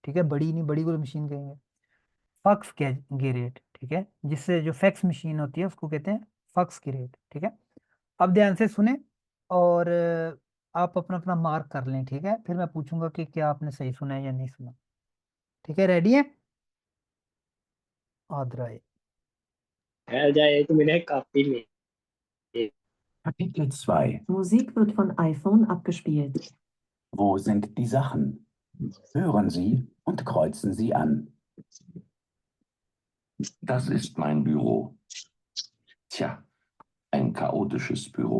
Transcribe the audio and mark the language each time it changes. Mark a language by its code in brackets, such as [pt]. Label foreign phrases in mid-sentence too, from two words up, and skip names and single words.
[hi] ठीक है, बड़ी नहीं, बड़ी को तो मशीन कहेंगे। [de] Fax Gerät, [hi] ठीक है, जिससे जो [en] fax machine [hi] होती है उसको कहते हैं [de] Fax Gerät, [hi] ठीक है। अब ध्यान से सुने और आप अपना अपना मार्क कर लें, ठीक है, फिर मैं पूछूंगा कि क्या आपने सही सुना है या नहीं सुना। ठीक है, रेडी है? आदराए। ठहर जाए, एक मिनट काफी में। [de] Kapitel 2. Musik wird von iPhone abgespielt. Wo sind die Sachen? Hören Sie und kreuzen Sie an. Das ist mein Büro. Tja, ein chaotisches Büro.